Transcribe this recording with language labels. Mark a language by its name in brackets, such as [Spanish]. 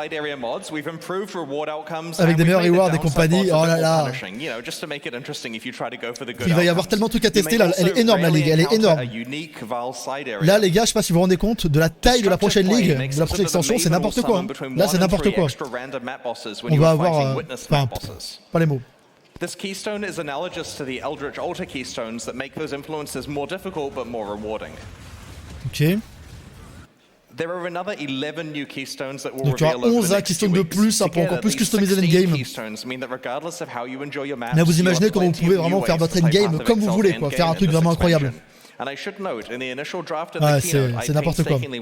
[French] Avec des meilleurs rewards et compagnie, oh là là. Il va y avoir tellement de trucs à tester là, elle est énorme la ligue, elle est énorme. Là les gars, je sais pas si vous vous rendez compte de la taille de la prochaine ligue, de la prochaine extension, c'est n'importe quoi. Là c'est n'importe quoi. On va avoir... Enfin, pas les mots. [English] This keystone is analogous to the Eldritch Altar keystones that make those influences more difficult but more rewarding. Ok. There are another 11 new keystones that will [French] donc il y aura 11 keystones de plus pour encore plus customiser l'endgame. Mais vous imaginez comment vous pouvez vraiment faire votre endgame comme vous voulez, quoi, faire un truc vraiment incroyable. Ouais, c'est n'importe quoi.